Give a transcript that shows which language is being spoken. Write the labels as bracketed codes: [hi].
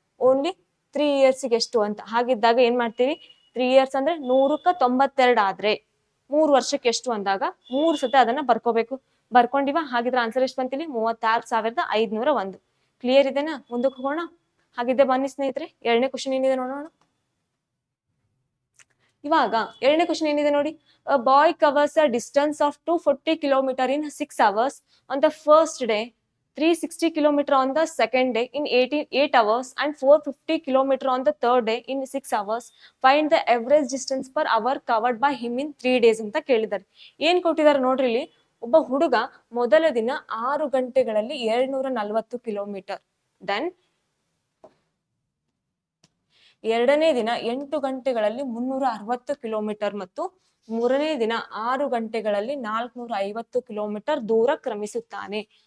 [kn] Only 3 ಇಯರ್ಸ್ಗೆ ಎಷ್ಟು ಅಂತ. ಹಾಗಿದ್ದಾಗ ಏನ್ ಮಾಡ್ತೀವಿ? 3 ಇಯರ್ಸ್ ಅಂದ್ರೆ 100ಕ್ಕೆ 92 ಆದ್ರೆ 3 ವರ್ಷಕ್ಕೆ ಎಷ್ಟು ಅಂದಾಗ 3 ಸತಿ ಅದನ್ನ ಬರ್ಕೋಬೇಕು. ಬರ್ಕೊಂಡಿವ? ಹಾಗಿದ್ರೆ ಆನ್ಸರ್ ಎಷ್ಟು ಬಂತಿಲ್ಲಿ? 36,501. ಕ್ಲಿಯರ್ ಇದೆನಾ? ಮುಂದಕ್ಕೆ ಹೋಗೋಣ. ಹಾಗಿದ್ದೆ ಬನ್ನಿ ಸ್ನೇಹಿತರೆ, ಎರಡನೇ ಕ್ವಶನ್ ಏನಿದೆ ನೋಡೋಣ. ಇವಾಗ ಎರಡನೇ ಕ್ವಶನ್ ಏನಿದೆ ನೋಡಿ. [en] A boy covers a distance of 240 kilometre in 6 hours on the first day, 360 kilometer on the second day in 8 hours and 450 kilometer on the third day in 6 hours. Find the average distance per hour covered by him in 3 days [kn] ಅಂತ ಕೇಳಿದ್ದಾರೆ. ಏನ್ ಕೊಟ್ಟಿದ್ದಾರೆ ನೋಡ್ರಿ ಇಲ್ಲಿ. ಒಬ್ಬ ಹುಡುಗ ಮೊದಲ ದಿನ 6 ಗಂಟೆಗಳಲ್ಲಿ 240 ಕಿಲೋಮೀಟರ್, ದೆನ್ ಎರಡನೇ ದಿನ 8 ಗಂಟೆಗಳಲ್ಲಿ 360 ಕಿಲೋಮೀಟರ್ ಮತ್ತು ಮೂರನೇ ದಿನ 6 ಗಂಟೆಗಳಲ್ಲಿ 450 ಕಿಲೋಮೀಟರ್ ದೂರ ಕ್ರಮಿಸುತ್ತಾನೆ.